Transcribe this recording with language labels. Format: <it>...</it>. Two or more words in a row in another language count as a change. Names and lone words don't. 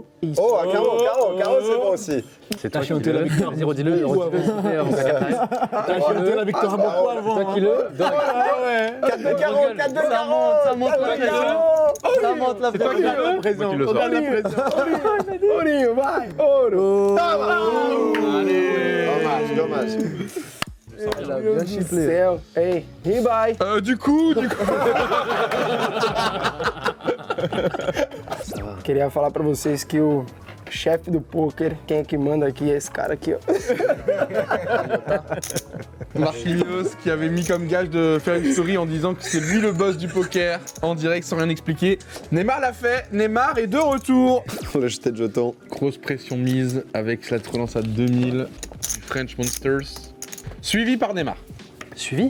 <fr>Oh, un carreau, c'est bon aussi. C'est toi qui le. Vas-y, redis-le. T'as chanté la victoire à beaucoup avant. Toi qui le. 4 de carreau. Ça monte la pression. Ça monte la pression. C'est moi qui le sors. Regarde la pression.</fr> <pt>Orinho, vai. Ouro.</pt> <fr>Dommage.</fr> <pt>Meu Deus do céu. Ei, bye.</pt> <fr>Du coup...</fr> <pt>Queria falar pra vocês que o chefe do poker, quem é que manda aqui é esse cara aqui, ó.</pt> <fr>Marquinhos qui avait mis comme gage de faire une story en disant que c'est lui le boss du poker en direct sans rien expliquer. Neymar l'a fait, Neymar est de retour. Le jeté de jetons. Grosse pression mise avec la relance à 2000 du French Monsters. Suivi par Neymar. Suivi?</fr>